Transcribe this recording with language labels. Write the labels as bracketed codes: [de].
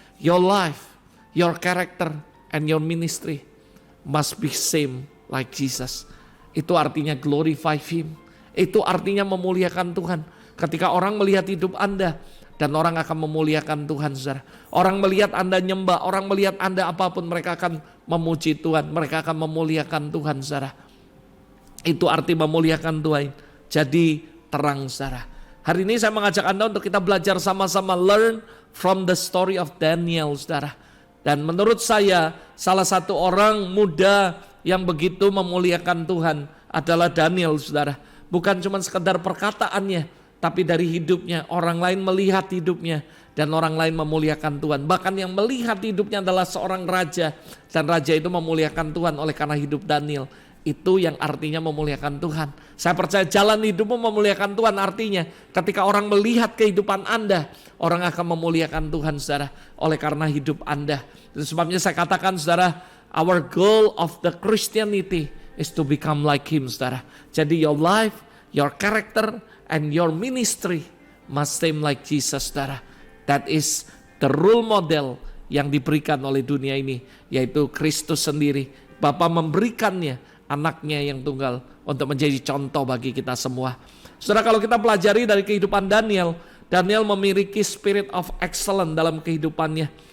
[en] Your life, your character, and your ministry must be same like Jesus. [id] Itu artinya [en] glorify Him. [id] Itu artinya memuliakan Tuhan. Ketika orang melihat hidup Anda, dan orang akan memuliakan Tuhan, saudara. Orang melihat Anda nyembah, orang melihat Anda apapun, mereka akan memuji Tuhan. Mereka akan memuliakan Tuhan, saudara. Itu arti memuliakan Tuhan. Jadi terang, saudara. Hari ini saya mengajak Anda untuk kita belajar sama-sama, [en] learn from the story of Daniel, [id] saudara. Dan menurut saya salah satu orang muda yang begitu memuliakan Tuhan adalah Daniel, saudara. Bukan cuma sekedar perkataannya, tapi dari hidupnya. Orang lain melihat hidupnya dan orang lain memuliakan Tuhan. Bahkan yang melihat hidupnya adalah seorang raja, dan raja itu memuliakan Tuhan oleh karena hidup Daniel. Itu yang artinya memuliakan Tuhan. Saya percaya jalan hidupmu memuliakan Tuhan, artinya ketika orang melihat kehidupan Anda, orang akan memuliakan Tuhan, saudara, oleh karena hidup Anda. Dan sebabnya saya katakan, saudara, [en] our goal of the Christianity is to become like Him, saudara. [id] Jadi [en] your life, your character, and your ministry must same like Jesus, saudara. That is the role model [id] yang diberikan oleh dunia ini, yaitu Kristus sendiri. Bapa memberikannya, anaknya yang tunggal, untuk menjadi contoh bagi kita semua. Saudara, kalau kita pelajari dari kehidupan Daniel, Daniel memiliki [en] spirit of excellence [id] dalam kehidupannya.